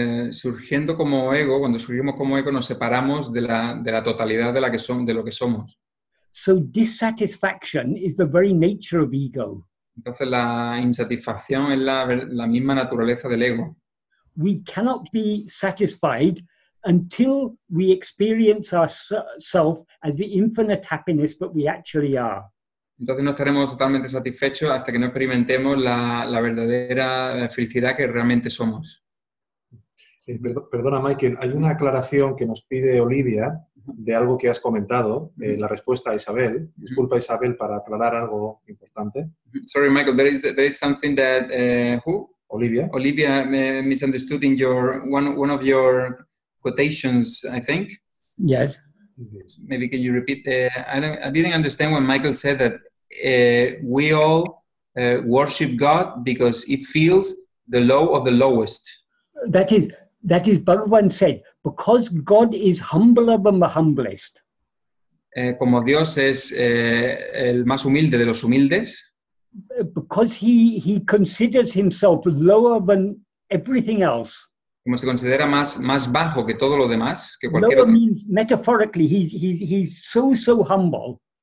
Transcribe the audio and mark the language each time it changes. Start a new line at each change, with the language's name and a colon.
Spanish: Surgiendo como ego, cuando surgimos como ego, nos separamos de la totalidad de lo que somos.
English: So dissatisfaction is the very nature of ego.
Spanish: Entonces la insatisfacción es la misma naturaleza del ego.
English: We cannot be satisfied until we experience ourselves as the infinite happiness that we actually are.
Spanish: Entonces no estaremos totalmente satisfechos hasta que no experimentemos la verdadera felicidad que realmente somos. Perdona, Michael, hay una aclaración que nos pide Olivia de algo que has comentado, la respuesta a Isabel. Disculpa, Isabel, para aclarar algo importante.
English: Sorry, Michael, there is something that who? Olivia misunderstood in one of your quotations, I think. Yes. Maybe can you repeat? I didn't understand when Michael said that we all worship God because it feels the low of the lowest. That is Bhagavan said, because God is humbler than the humblest.
Spanish: Como Dios es el más humilde de los humildes.
English: Because he considers himself lower than everything else.
Spanish: Como se considera más bajo que todo lo demás, que cualquier
English: Lower
Spanish: otro.
English: means metaphorically, he's so humble.